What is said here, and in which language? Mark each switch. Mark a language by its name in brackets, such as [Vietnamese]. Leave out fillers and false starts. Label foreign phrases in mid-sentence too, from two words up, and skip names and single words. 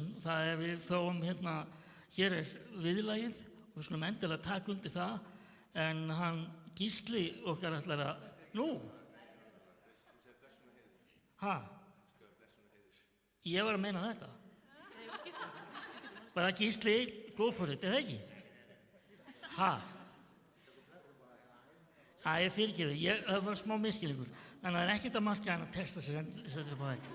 [Icelandic] Það er við fáum hérna, hér er viðlagið og við skulum endilega taka undir það, en hann Gísli okkar ætlar að, Ég var að meina þetta. Bara Gísli, [English] go for it, [Icelandic] eða ekki? Ég fyrirgefi, það var smá misskilningur. Þannig að það er ekkert að marka hann að texta sér settur upp á vegg.